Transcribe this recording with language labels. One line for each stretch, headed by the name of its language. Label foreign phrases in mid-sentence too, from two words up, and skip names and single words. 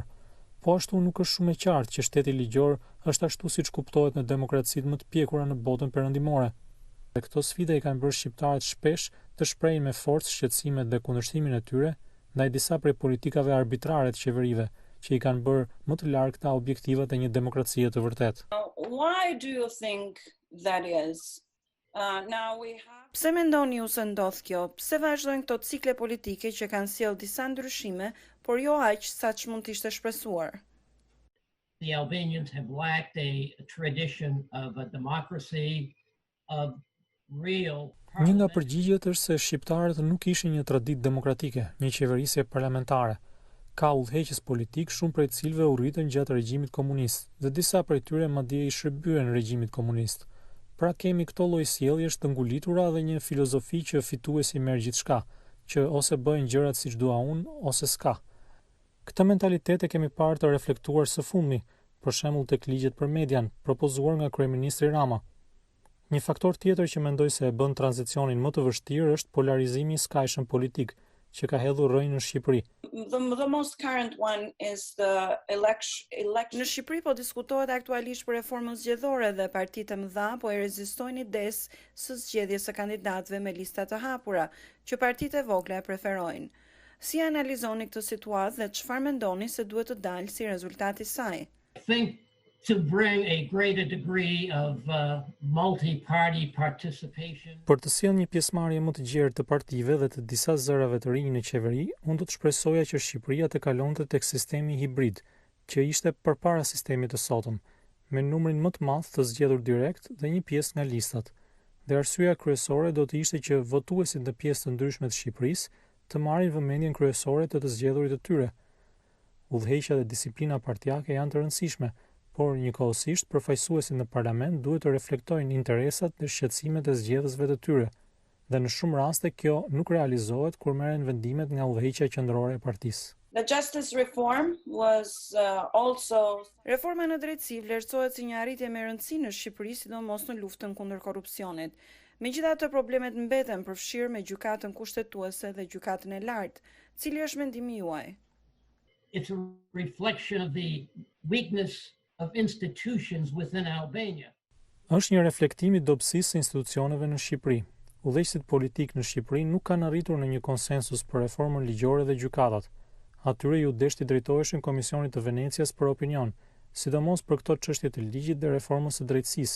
Albanian: Po ashtu nuk është shumë e qartë që shteti ligjor është ashtu siç kuptohet në demokracitë më të pjekura në botën perëndimore. Dhe këto sfida i kanë bërë shqiptarët shpesh të shprehin me forcë shqetësimet dhe kundërshtimin e tyre ndaj disa prej politikave arbitrare të qeverive, që i kanë bërë më të largëta objektivat e një demokracie të vërtetë.
English: Why do you think that is?
Albanian: Pse mendoni ju se ndodh kjo? Pse vazhdojnë këto cikle politike që kanë sjellë disa ndryshime, por jo aq sa që mund të ishte shpresuar?
English: The Albanians have lacked a tradition of a democracy, of real.
Albanian: Një nga përgjigjet është se shqiptarët nuk ishin një traditë demokratike, një qeverisje parlamentare. Ka udhëheqës politik, shumë prej cilëve u rritën gjatë regjimit komunist, dhe disa prej tyre madje i shërbyen regjimit komunist. Pra kemi këto lloj sjelljesh të ngulitura dhe një filozofi që fituesi merr gjithçka, që ose bëjnë gjërat siç dua unë, ose s'ka. Këtë mentalitet e kemi parë të reflektuar së fundmi, për shembull tek ligjet për median, propozuar nga kryeministri Rama. Një faktor tjetër që mendoj se e bën tranzicionin më të vështirë është polarizimi i skajshëm politik, që ka hedhur rrënjë në Shqipëri.
English: The most current one is the election.
Albanian: Në Shqipëri po diskutohet aktualisht për reformën zgjedhore dhe partitë të mëdha po e rezistojnë idesë së zgjedhjes së kandidatëve me lista të hapura, që partitë e vogla e preferojnë. Si analizoni këtë situatë dhe çfarë mendoni se duhet të dalë si rezultati i saj?
English: I think to bring a greater degree of multi-party participation.
Albanian: Për të sjellë një pjesëmarrje më të gjerë të partive dhe të disa zërave të rinj në qeveri, unë do të shpresoja që Shqipëria të kalonte tek sistemi hibrid, që ishte përpara sistemit të sotëm, me numrin më të madh të zgjedhur direkt dhe një pjesë nga listat. Dhe arsyeja kryesore do të ishte që votuesit në pjesë të ndryshme të Shqipërisë të marrin vëmendjen kryesore të zgjedhurit të tyre. Udhëheqja dhe disiplina partijake janë të rëndësishme, por njëkohësisht përfaqësuesit në parlament duhet të reflektojnë interesat dhe shqetësimet e zgjedhësve të tyre, dhe në shumë raste kjo nuk realizohet kur merren vendimet nga udhëheqja qendrore e partisë.
English: The justice reform was also.
Albanian: Reforma në drejtësi vlerësohet si një arritje me rëndësi në Shqipëri, sidomos në luftën kundër korrupsionit. Megjithatë, problemet mbeten përfshirë me gjykatën kushtetuese dhe gjykatën e lartë. Cili është mendimi juaj?
English: It's a reflection of the weakness of institutions within Albania.
Albanian: Është një reflektim i dobësisë së institucioneve në Shqipëri. Udhëheqësit politik në Shqipëri nuk kanë arritur në një konsensus për reformën ligjore dhe gjykatat. Atyre ju deshti drejtoheshin Komisionit të Venecias për opinion, sidomos për këto çështje të ligjit dhe reformës së drejtësisë.